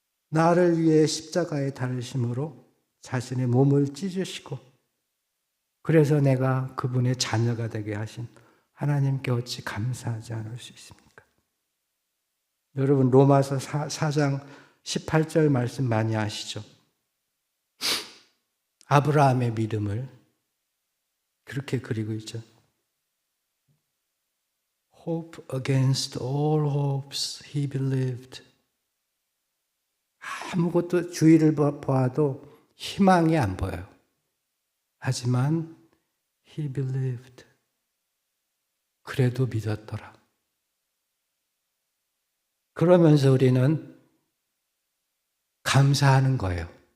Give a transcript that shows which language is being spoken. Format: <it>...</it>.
<ko>나를 위해 십자가에 달으심으로 자신의 몸을 찢으시고 그래서 내가 그분의 자녀가 되게 하신 하나님께 어찌 감사하지 않을 수 있습니까? 여러분 로마서 4장 18절 말씀 많이 아시죠? 아브라함의 믿음을 그렇게 그리고 있죠.</ko> <en>Hope against all hopes he believed.</en> <ko>아무것도 주위를 보아도 희망이 안 보여요. 하지만</ko> <en>he believed.</en> <ko>그래도 믿었더라. 그러면서 우리는 감사하는 거예요.</ko>